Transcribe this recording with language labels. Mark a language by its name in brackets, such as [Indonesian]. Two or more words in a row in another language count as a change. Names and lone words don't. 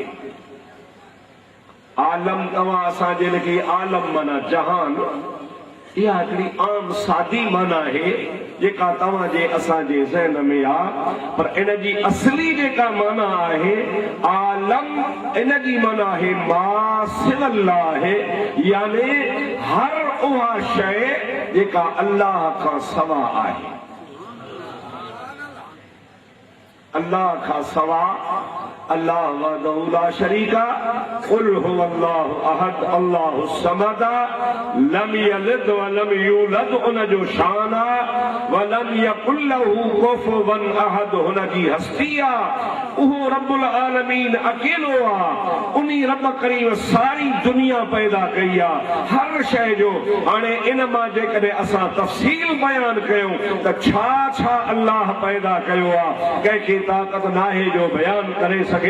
[Sindhi] आलम तव्हां असांजे लिखी आलम माना जहान इहा हिकिड़ी आम सादी माना आहे जेका तव्हांजे असांजे ज़हन में आहे पर इन जी असली जेका माना आहे आलम इन जी माना आहे [Arabic] ما سوى الله [Sindhi] आहे यानी हर उहा शइ जेका अल्लाह खां सवा आहे। अल्लाह खां सवा [Arabic] الله وحده لا شريك قل هو الله أحد الله الصمد لم يلد ولم يولد [Sindhi] उन जो शान [Arabic] ولم يكن له كفوا أحد [Sindhi] हुन जी हस्ती उहो [Arabic] رب العالمين [Sindhi] अकेलो आहे। उन्ही रब करीम सारी दुनिया पैदा कई आहे हर शइ जो। हाणे इन मां जेकॾहिं असां तफ़सील बयान कयूं त छा छा अल्लाह पैदा कयो आहे कंहिंखे ताक़त नाहे जो बयान करे सघे।